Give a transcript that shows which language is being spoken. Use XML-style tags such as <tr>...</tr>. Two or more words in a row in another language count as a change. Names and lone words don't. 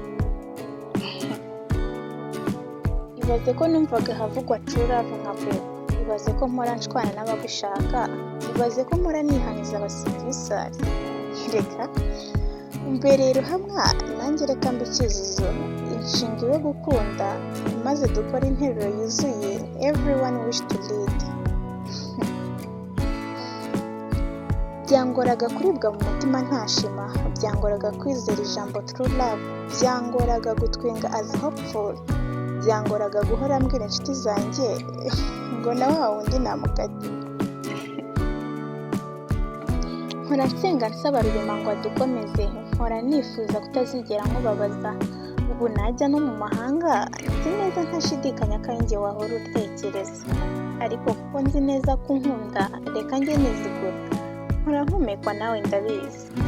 <rw>Ibaze ko numvaga havugwa</rw> <en>true love</en> <rw>nka pe, ibaze ko mpora nshwana n'abagushaka, ibaze ko mpora nihaniza abasivisi. Reka mbere ruhamwa nanjye reka mbe icyuzuzo, inshinga yo gukunda, maze dukora interuro yuzuye</rw> <en>everyone wish to lead.</en> <rw>Byangoraga kuribwa mu mutima ntashima, byangoraga kwizera ijambo</rw> <en>true love,</en> <rw>byangoraga gutwenga</rw> <en>as hopeful,</en> <rw>byangoraga guhora mbwira inshuti zanjye ngo na wa wundi namukatiye. Mpora nsenga nsaba rurema ngo adukomeze, mpora nifuza kutazigera nkubabaza, ubu najya no mu mahanga nzi neza ntashidikanya ko ari njye wahora utekereza, ariko kuko nzi neza ko unkunda reka njye nizigura, mpora mpumekwa nawe ndabizi.</rw>